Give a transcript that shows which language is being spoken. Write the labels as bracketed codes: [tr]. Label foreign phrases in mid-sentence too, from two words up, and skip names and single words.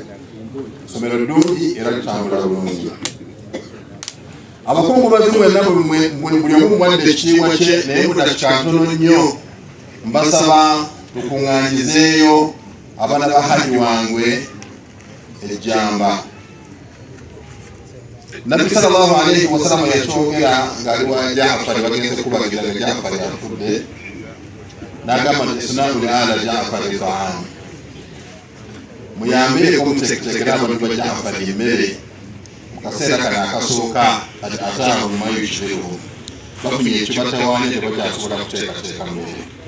[lg] Essomero ddungi era litambula bulungi. Abakungubazi mwenna buli omu mwadde ekitiibwa kye naye mu dakika ntono nnyo mbasaba tukuŋŋaanyizeeyo abaana ba Haji wangwe ejjamba. Nabbi [ar] صلى الله عليه وسلم [lg] yakyogera ng'ali wa Jaafari bagenze kubagira nga Jaafari afudde n'agamba nti [ar] اصنعوا ل آل جعفر طعام. [lg] Muyambireko muteeketeekera abantu ba Jaafari emmere mu kaseera kano akasooka kati ataano lumayo ekiriwo bafunye ekibatawaanya tebakyasobola kuteekateeka mmere.